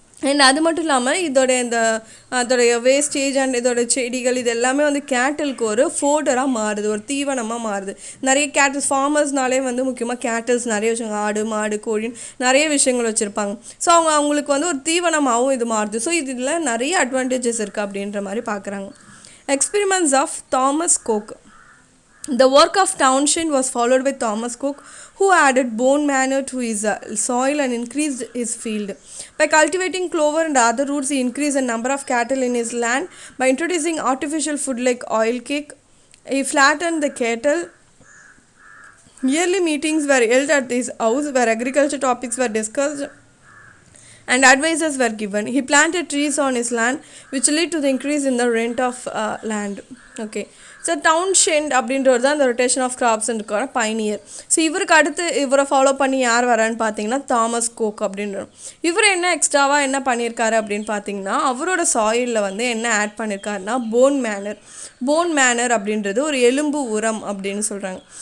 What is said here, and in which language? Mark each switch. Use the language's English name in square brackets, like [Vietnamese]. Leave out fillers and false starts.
[Tamil] And அது மட்டும் இல்லாமல் அதோடைய வேஸ்டேஜ் அண்ட் இதோட செடிகள் இது எல்லாமே வந்து கேட்டலுக்கு ஒரு ஃபோடராக மாறுது, ஒரு தீவனமாக மாறுது. நிறைய கேட்டல்ஸ் ஃபார்மர்ஸ்னாலே வந்து முக்கியமாக கேட்டல்ஸ் நிறைய வச்சுருக்காங்க, ஆடு மாடு கோழின்னு நிறைய விஷயங்கள் வச்சுருப்பாங்க. ஸோ அவங்களுக்கு வந்து ஒரு தீவனமாகவும் இது மாறுது. ஸோ இதில் நிறைய அட்வான்டேஜஸ் இருக்குது அப்படின்ற மாதிரி பார்க்குறாங்க. [English] Experiments of Thomas Cook. The work of Townshend was followed by Thomas Cook, who added bone manure to his soil and increased his field. By cultivating clover and other roots, he increased the number of cattle in his land. By introducing artificial food like oil cake, he flattened the cattle. Yearly meetings were held at his house where agriculture topics were discussed and advices were given. He planted trees on his land which led to the increase in the rent of land. Okay. [Tamil] So டவுன்ஷெண்ட் அப்படின்றது தான் அந்த rotation of கிராப்ஸ்ன்ற pioneer. So இவருக்கு அடுத்து இவரை follow பண்ணி யார் வரான்னு பார்த்தீங்கன்னா தாமஸ் கோக் அப்படின்ற. இவர் என்ன எக்ஸ்ட்ராவாக என்ன பண்ணியிருக்காரு அப்படின்னு பார்த்தீங்கன்னா, அவரோட சாயிலில் வந்து என்ன ஆட் பண்ணியிருக்காருன்னா போன் மேனர் அப்படின்றது ஒரு எலும்பு உரம் அப்படின்னு சொல்கிறாங்க.